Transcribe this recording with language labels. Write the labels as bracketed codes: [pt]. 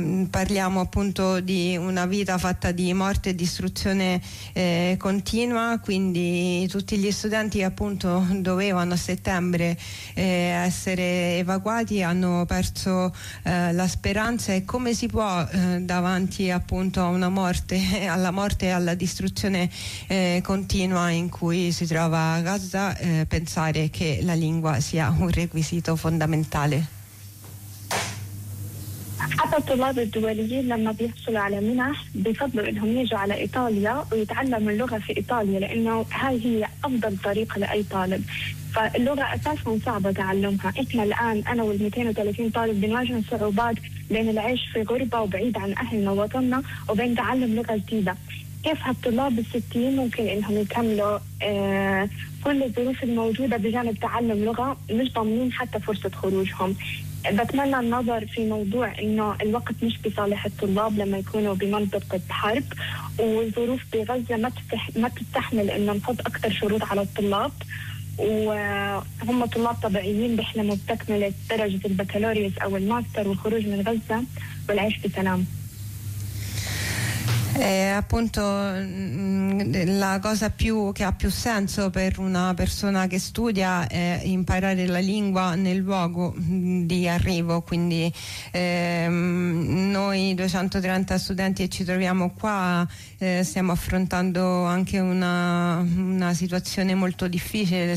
[it] Parliamo appunto di una vita fatta di morte e distruzione continua, quindi tutti gli studenti che appunto dovevano a settembre essere evacuati hanno perso la speranza. E come si può davanti appunto a una morte, alla morte e alla distruzione continua in cui si trova Gaza, pensare che la lingua sia un requisito fondamentale? [ar] حتى الطلاب الدوليين لما بيحصلوا على منح بفضلوا انهم يجوا على ايطاليا ويتعلموا اللغه في ايطاليا، لانه هاي هي افضل طريق لاي طالب. فاللغه اساسا صعبه تعلمها، احنا الان انا وال 230 طالب بنواجه صعوبات بين العيش في غربه وبعيد عن اهلنا ووطننا وبين تعلم لغه جديده. كيف هالطلاب الستين ممكن انهم يكملوا كل الظروف الموجودة بجانب تعلم لغة مش ضامنين حتى فرصة خروجهم؟ بتمنى النظر في موضوع انه الوقت مش بصالح الطلاب لما يكونوا بمنطقة حرب، والظروف بغزة ما تستحمل انه نحط اكثر شروط على الطلاب، وهم طلاب طبيعيين بيحلموا بتكملة درجة البكالوريوس او الماستر والخروج من غزة والعيش بسلام. [it] Appunto la cosa che ha più senso per una persona che studia è imparare la lingua nel luogo di arrivo. Quindi noi 230 studenti che ci troviamo qua stiamo affrontando anche una situazione molto difficile.